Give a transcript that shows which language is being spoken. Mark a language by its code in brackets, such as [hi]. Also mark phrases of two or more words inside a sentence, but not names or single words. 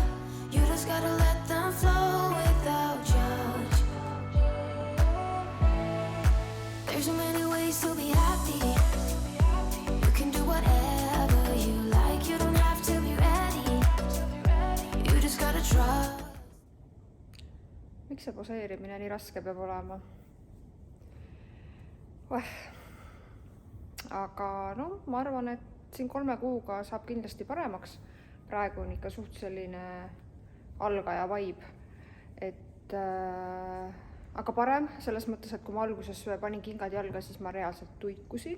[en] You just gotta let them flow without judge. There's so many ways to be happy. You can do whatever you like. You don't have to be ready. You just gotta try. [et] Miks see poseerimine nii raske peab olema? Aga no, ma arvan, et siin 3 kuuga saab kindlasti paremaks. Praegu on ikka suht selline algaja vibe. Aga parem selles mõttes, et kui ma alguses panin kingad jalga, siis ma reaalselt tuikusin.